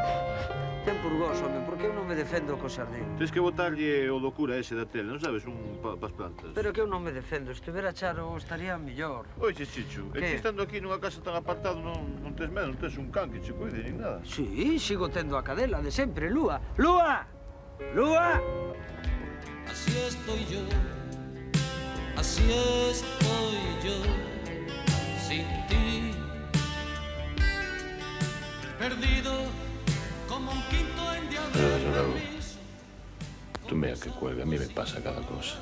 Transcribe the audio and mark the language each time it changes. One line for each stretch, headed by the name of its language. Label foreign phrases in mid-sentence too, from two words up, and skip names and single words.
Galician: Ten purgós, home, porque eu non me defendo co xardín. Tens que botarlle o do cura ese da tele, non sabes? Pas plantas. Pero que eu non me defendo. Estivera Charo, estaría mellor. Oxe, Chicho, e ti estando aquí nunha casa tan apartado non tes medo, non tes un can que che cuide nin nada. Sí, sigo tendo a cadela de sempre, Lúa. ¡Lúa! ¡Lúa!
Spanish: Así estoy yo, sin ti, perdido como un quinto en Pero desde luego, tú mira que cuelga, a mí me pasa cada cosa.